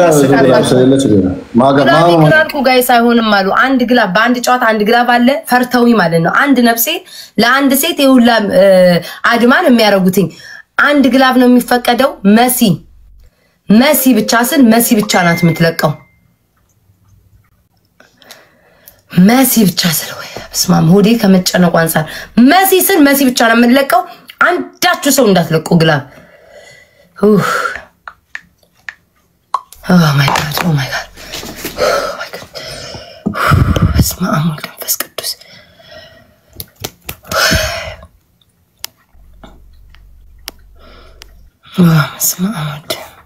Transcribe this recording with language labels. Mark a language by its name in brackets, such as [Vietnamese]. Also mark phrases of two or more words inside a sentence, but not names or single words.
[Amharic] ማጋማማኩ ጋይስ አይሆንም አሉ አንድ ግላብ በአንድ ጨዋታ አንድ ግላብ አለ ፈርተውኝ ማለት ነው አንድ ነፍሴ ለአንድ ሴት ይሁላ አድማን የሚያረጉትኝ አንድ ግላብ ነው የሚፈቀደው መሲ ብቻ ስል መሲ ብቻ ናት የምትለቀው መሲ ብቻ ስል ወይ በስማም ሆዴ ከመጨነቁ አንፃር መሲ ስል መሲ ብቻ ነው የምትለቀው አንዳችሁ ሰው እንዳትለቁ ግላብ [English] Oh my god. Oh my god. Oh my god. [Geez] በስመአብ ወወልድ ወመንፈስ ቅዱስ በስመአብ ወወልድ